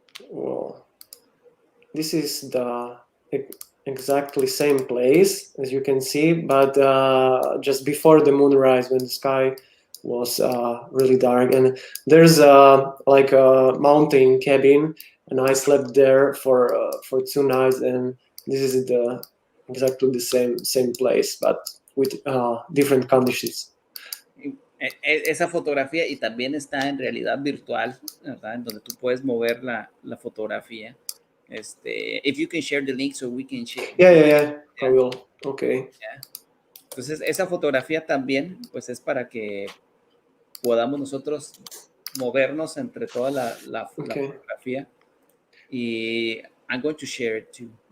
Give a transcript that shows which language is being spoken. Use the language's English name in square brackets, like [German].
[English] Well, this is the exactly same place as you can see, but just before the moonrise, when the sky was really dark, and there's like a mountain cabin, and I slept there for 2 nights, and this is exactly the same place, but with different conditions. [Spanish] Esa fotografía y también está en realidad virtual, ¿verdad? En donde tú puedes mover la fotografía. [English] If you can share the link so we can share. Yeah. I will. Okay. Yeah. [Spanish] Entonces, esa fotografía también, pues es para que podamos nosotros movernos entre toda la fotografía. [English] Y I'm going to share it too.